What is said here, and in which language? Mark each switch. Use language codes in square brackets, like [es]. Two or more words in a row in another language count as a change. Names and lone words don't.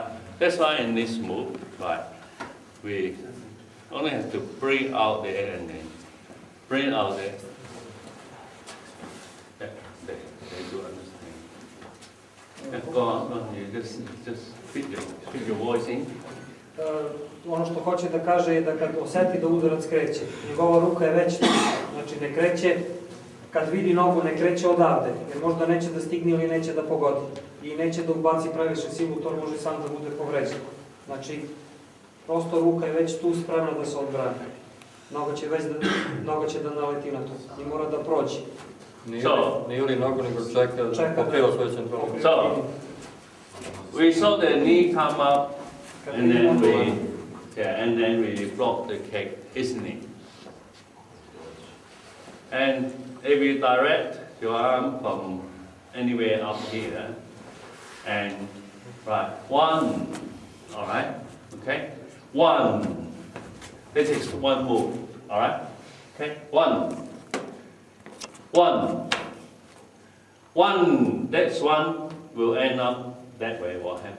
[en] That's why in this move, right, we only have to bring out there and then bring out there. They do understand. Yeah, go on, you just fit your voice in. [sr] Ono što hoće da kaže je da kad osjeti da udarac kreće, njegova ruka je već tu, znači ne kreće, kad vidi nogu ne kreće odavde, jer možda neće da stigne ili neće da pogodi i neće da ubaci previše silu, to može sam da bude povređen. Znači, prosto ruka je već tu spremna da se odbrani. Noga će da naleti na to i mora da prođe. Nije li nogu nego čeka da pokriva svoju centralnu. [en] So, we saw the knee come up and then we block the kick, isn't it? And if you direct your arm from anywhere up here, and right, one, all right, okay, one, this is one move, all right, okay, one, that's one will end up that way, what happened?